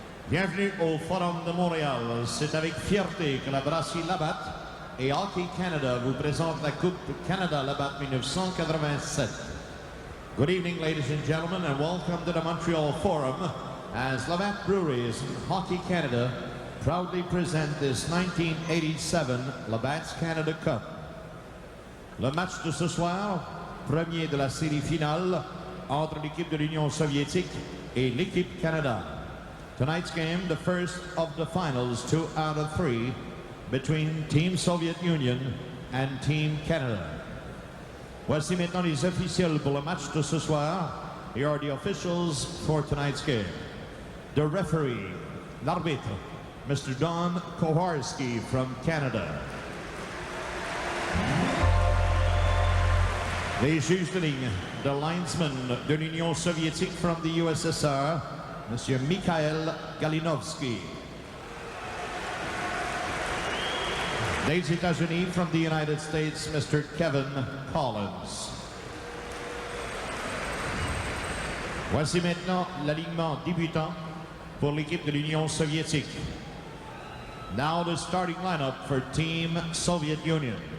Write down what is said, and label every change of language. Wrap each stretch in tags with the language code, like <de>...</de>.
<fr>Bienvenue au Forum de Montréal. C'est avec fierté que la brasserie Labatt et Hockey Canada vous présentent la Coupe Canada Labatt 1987.</fr> <en>Good evening, ladies and gentlemen, and welcome to the Montreal Forum as Labatt Breweries and Hockey Canada proudly present this 1987 Labatt's Canada Cup.</en> <fr>Le match de ce soir, premier de la série finale entre l'équipe de l'Union soviétique et l'équipe Canada.</fr> <en>Tonight's game, the first of the finals, 2 out of 3, between Team Soviet Union and Team Canada.</en> <fr>Voici maintenant les officiels pour le match de ce soir.</fr> <en>Here are the officials for tonight's game. The referee, l'arbitre, Mr. Don Kowarski from Canada.</en> <fr>Les juges de ligne,</fr> <en>the linesman</en> <fr>de l'Union soviétique</fr> <en>from the USSR,</en> <fr>Monsieur Mikhail Galinovsky. Des États-Unis</fr> <en>from the United States, Mr. Kevin Collins.</en> <fr>Voici maintenant l'alignement débutant pour l'équipe de l'Union soviétique.</fr> <en>Now the starting lineup for Team Soviet Union.</en>